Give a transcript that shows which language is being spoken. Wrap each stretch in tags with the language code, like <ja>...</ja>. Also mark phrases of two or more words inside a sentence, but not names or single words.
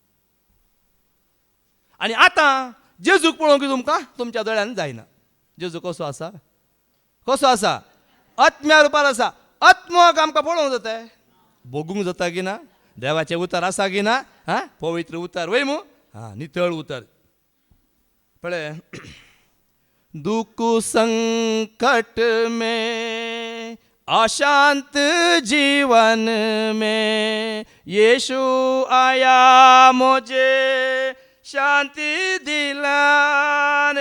<kok>आनी आतां जेजूक पळोवंक तुमकां तुमच्या दोळ्यान जायना. जेजू कसो आसा? कसो आसा? आत्म्या रुपार आसा. आत्माक आमकां पळोवंक जाता, भोगूंक जाता की ना? देवाचें उतर आसा की ना? पवित्र उतर वय मू. नितळ उतर. पळय,</kok> <hi>दुख संकट में अशांत जीवन में यीशु आया मुझे शांति दिलाने.</hi>